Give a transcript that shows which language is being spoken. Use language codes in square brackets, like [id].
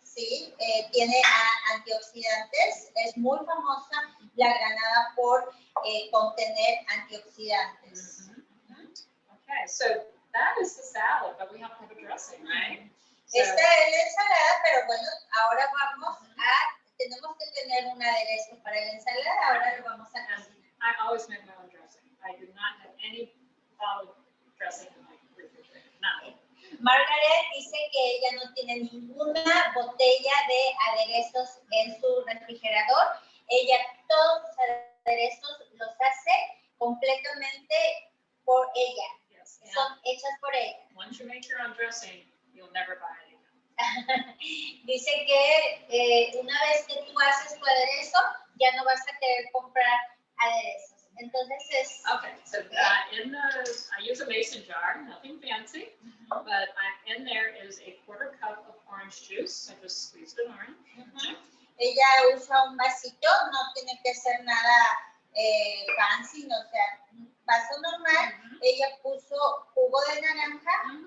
[es] Sí, tiene antioxidantes. Es muy famosa la granada por contener antioxidantes. [en] Okay, so that is the salad, but we have to have a dressing, right? So, [es] Esta es la ensalada, pero bueno, ahora tenemos que tener un aderezo para la ensalada. Ahora lo vamos a cocinar. [en] I always make my own dressing. I do not have any bottled dressing in my refrigerator. None. [es] Margaret dice que ella no tiene ninguna botella de aderezos en su refrigerador. Ella todos sus aderezos los hace completamente por ella. [en] Yes. [es] Son hechas por ella. [en] Once you make your own dressing, you'll never buy it again. [es] Dice que una vez que tú haces tu aderezo, ya no vas a querer comprar aderezos. Entonces es... [en] Okay, so I use a mason jar, nothing fancy, but in there is a 1/4 cup of orange juice. I just squeezed an orange. [es] Ella usa un vasito, no tiene que ser nada fancy, no, o sea, un vaso normal. Ella puso jugo de naranja,